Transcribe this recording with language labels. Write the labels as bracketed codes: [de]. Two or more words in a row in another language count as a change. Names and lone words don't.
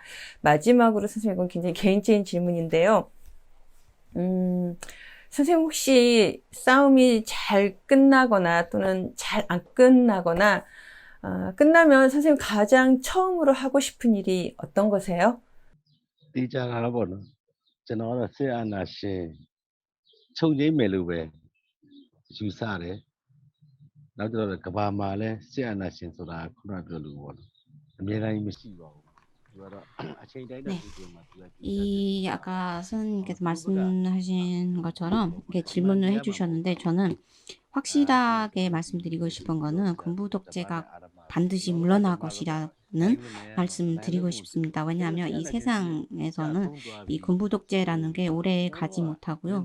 [ko] 마지막으로 선생님 이건 굉장히 개인적인 질문인데요. 선생님 혹시 싸움이 잘 끝나거나 또는 잘 안 끝나거나 끝나면 선생님 가장 처음으로 하고 싶은 일이 어떤 거세요? [my] တေချာတာတော့ပေါ့နော်ကျွန်တော်ကတော့စစ်အာဏာရှင်ချုပ်ငြိမ်းမယ်လို့ပဲယူဆတယ်နောက်ကျတော့ကဘာမှာလဲစစ်အာဏာရှင်ဆိုတာခုနပြောလို့ပေါ့နော်အများတိုင်းမရှိပါဘူးသူကတော့အချိန်တိုင်းတော့ [ko] 네. [my] ဒီမှာသူက [ko] 이 아까 선생님께서 말씀하신 것처럼 이렇게 질문을 해주셨는데 저는 확실하게 말씀드리고 싶은 거는 군부 독재가 반드시 물러날 것이라는 말씀을 드리고 싶습니다. 왜냐하면 이 세상에서는 이 군부 독재라는 게 오래 가지 못하고요.